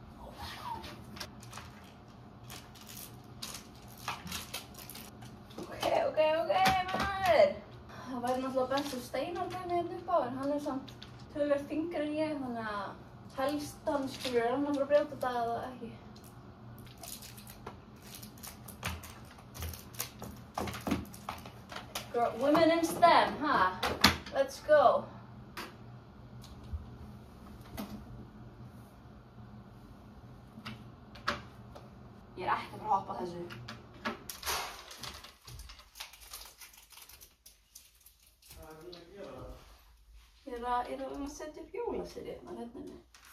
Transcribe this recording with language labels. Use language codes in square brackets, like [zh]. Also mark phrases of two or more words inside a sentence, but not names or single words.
[is] Ok, maður. Það væri náttúrulega best að Steinar brenni hérna upp á, en hann er samt töluvert þyngri en ég, þannig að helst hann skilur hann að fara að brjóta þetta eða ekki. [en] Women in STEM, huh? Let's go. [is] Ég er ekki að fara að hoppa þessu. Ég er að setja upp jólaseríurnar hérna inni.